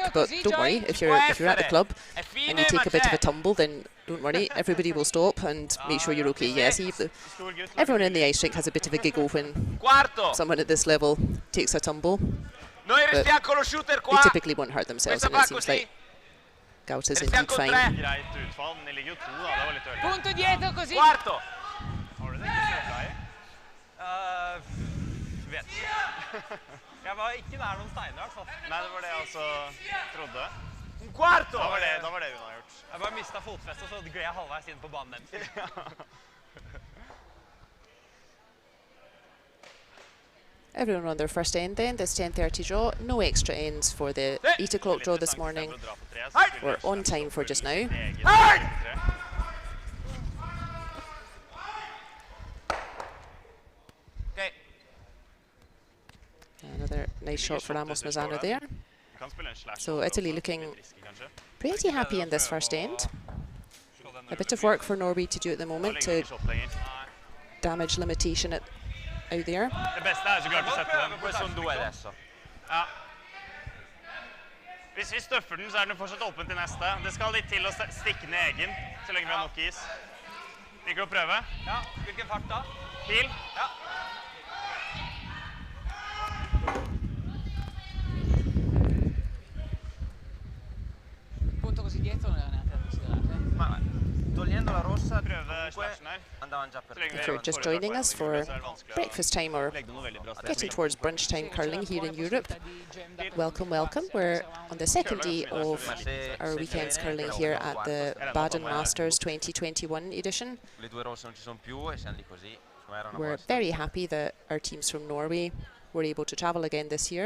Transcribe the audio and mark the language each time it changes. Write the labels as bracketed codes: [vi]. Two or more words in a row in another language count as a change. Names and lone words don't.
[en] But don't worry, if you're at the club and you take a bit of a tumble, then don't worry, everybody will stop and make sure you're okay. Yeah, see, everyone in the ice rink has a bit of a giggle when someone at this level takes a tumble. But they typically won't hurt themselves, and it seems like Gaut is indeed fine. [no] Vet ikke. Jeg var ikke nær noen steiner I hvert fall. Nei, det var det jeg også trodde. Da var det hun har gjort. Jeg bare mistet fotfestet, og så gled jeg halvveis inn på banen deres. [en] Everyone on their first end then, this 10:30 draw. No extra ends for the 8 o'clock draw this morning. We're on time for just now. Another nice shot for Amos Mazzano there. So Italy looking pretty happy in this first end. A bit of work for Norway to do at the moment to damage limitation out there. [no] Det beste så klart å sette dem. Ja. Hvis vi støffer den, så den fortsatt åpen til neste. Det skal litt til å stikke ned egen, så lenge vi har nok is. Liker å prøve? Ja. Hvilken fart da? Pil? Ja. [it] Punto così dietro non era neanche da considerare. Togliendo la rossa, andavano già per [en] If you're just joining us for breakfast time or getting towards brunch time curling here in Europe, welcome, welcome. We're on the second day of our weekends curling here at the Baden Masters 2021 edition. We're very happy that our teams from Norway were able to travel again this year.